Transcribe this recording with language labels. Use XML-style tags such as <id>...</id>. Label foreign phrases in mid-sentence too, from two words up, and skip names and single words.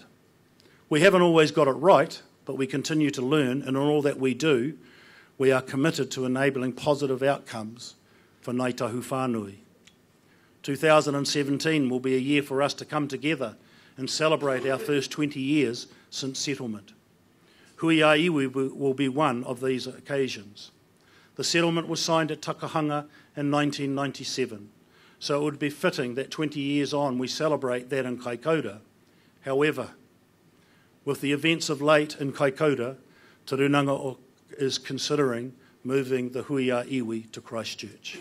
<en>We haven't always got it right, but we continue to learn, and in all that we do, we are committed to enabling positive outcomes for Ngai Tahu Whānui. 2017 will be a year for us to come together and celebrate our first 20 years since settlement. Hui a Iwi will be one of these occasions. The settlement was signed at Takahanga in 1997, so it would be fitting that 20 years on we celebrate that in Kaikoura. However, with the events of late in Kaikoura, Turunanga is considering moving the Hui a Iwi to Christchurch.</en>